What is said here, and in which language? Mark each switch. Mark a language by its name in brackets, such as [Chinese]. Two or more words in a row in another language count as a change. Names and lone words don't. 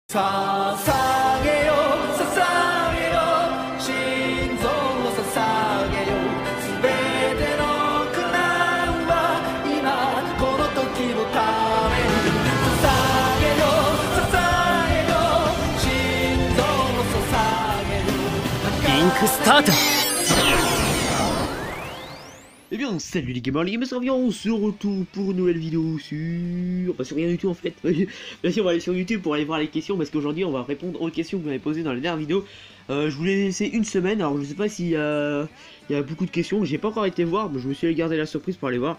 [Japanese] 捧げよ捧げよ心臓を捧げよすべての苦難は今この時のために捧げよ捧げよ心臓を捧げよリンクスタート。 [French] Eh bien, salut les gamers, les gamers, on se retrouve pour une nouvelle vidéo sur rien du tout en fait. Bien sûr, on va aller sur YouTube pour aller voir les questions parce qu'aujourd'hui on va répondre aux questions que vous m'avez posées dans la dernière vidéo. Je vous l'ai laissé une semaine, alors je sais pas s'il y a beaucoup de questions, j'ai pas encore été voir, mais je me suis gardé la surprise pour aller voir.